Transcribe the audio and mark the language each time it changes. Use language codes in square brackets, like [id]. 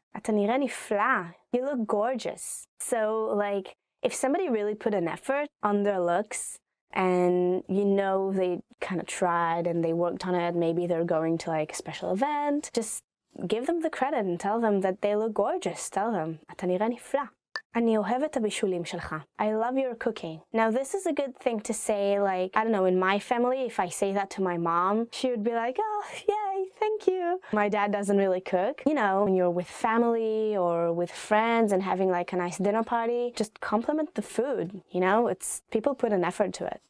[he] אתה נראה נפלא. [en] You look gorgeous. So, like, if somebody really put an effort on their looks, and they kind of tried and they worked on it, maybe they're going to like a special event, just give them the credit and tell them that they look gorgeous. Tell them, [he] אתה נראה נפלא. אני אוהב את הבישולים שלך. [en] I love your cooking. Now this is a good thing to say, like, I don't know, in my family, if I say that to my mom, she would be like, oh, yay, thank you. My dad doesn't really cook. When you're with family or with friends and having like a nice dinner party, just compliment the food, it's people put an effort to it.